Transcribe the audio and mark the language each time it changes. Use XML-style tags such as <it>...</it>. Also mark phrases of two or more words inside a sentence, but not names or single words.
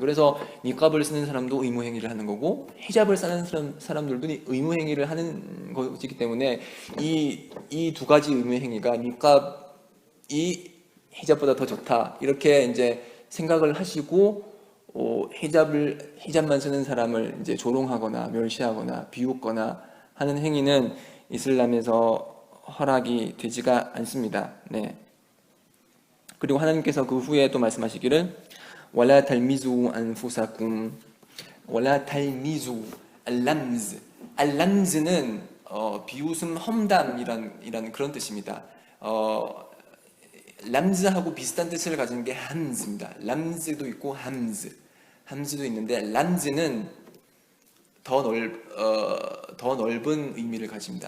<ko>그래서 니캅을 쓰는 사람도 의무 행위를 하는 거고, 히잡을 쓰는 사람들도 의무 행위를 하는 것이기 때문에 이 두 가지 의무 행위가 니캅이 히잡보다 더 좋다 이렇게 이제 생각을 하시고, 히잡만 쓰는 사람을 이제 조롱하거나 멸시하거나 비웃거나 하는 행위는 이슬람에서 허락이 되지가 않습니다. 네. 그리고 하나님께서 그 후에 또 말씀하시기를</ko> <ar>وَلَا تَلْمِزُوا أَنفُسَكُمْ وَلَا تَلْمِزُوا</ar> <ko>알람즈는 비웃음, 험담이란 그런 뜻입니다. 람즈하고 비슷한 뜻을 가진 게 함즈입니다. 람즈도 있고 함즈도 있는데, 람즈는 더 넓은 의미를 가집니다.</ko>